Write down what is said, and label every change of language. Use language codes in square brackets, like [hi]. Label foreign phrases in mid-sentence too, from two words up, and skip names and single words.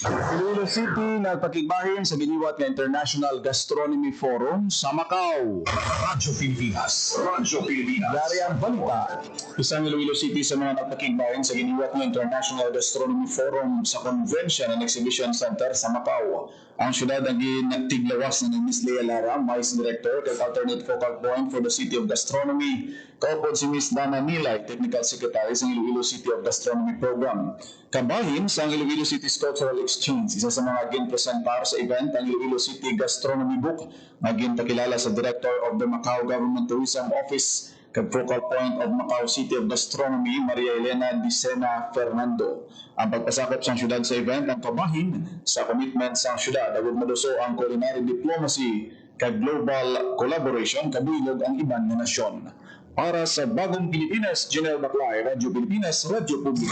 [hil] Iloilo City nagpakigbahin sa giniwat nga International Gastronomy Forum sa Macau. Radyo Pilipinas. Radyo Pilipinas. Dari ang balita, isang Iloilo City sa mga nagpakigbahin sa giniwat nga International Gastronomy Forum sa Convention and Exhibition Center sa Macau. Ang syudad ang ginagtiglawas na ni Ms. [en] Lea Lara, Vice Director kag alternate focal point for the City of Gastronomy. [hil] Kaupod si Ms. [en] Dana Nilay, Technical Secretary sa Iloilo City of Gastronomy Program. [hil] Kabahin sa Iloilo City's Cultural Exchange, isa sa mga ginpresentar sa event ang Iloilo City Gastronomy Book na ginpakilala sa Director of the Macau Government Tourism Office kag focal point of Macau City of Gastronomy, Maria Elena Dicena Fernando. Ang pagpasakop sa syudad sa event ang kabahin sa commitment sa syudad agud maluso ang [en] culinary diplomacy [hil] kag [en] global collaboration [hil] kabuilog ang iban nga nasyon. Para sa Bagong Pilipinas, General Baclay, Radyo Pilipinas, Radyo Publiko.